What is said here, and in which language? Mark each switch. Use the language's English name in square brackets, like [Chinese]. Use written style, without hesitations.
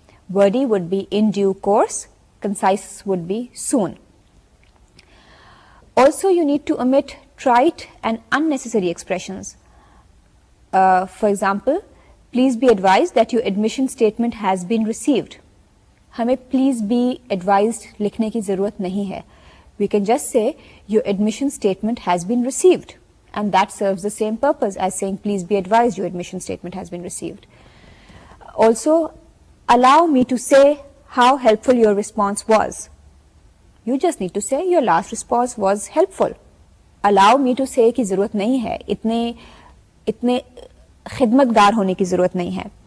[English] Wordy would be in due course, concise would be soon. Also, you need to omit trite and unnecessary expressions. For example, please be advised that your admission statement has been received. [Urdu] ہمیں [English] please be advised [Urdu] لکھنے کی ضرورت نہیں ہے. [English] We can just say your admission statement has been received, and that serves the same purpose as saying please be advised your admission statement has been received. Also, allow me to say how helpful your response was. You just need to say your last response was helpful. Allow me to say [Urdu] کی ضرورت نہیں ہے, اتنے خدمتگار ہونے کی ضرورت نہیں ہے.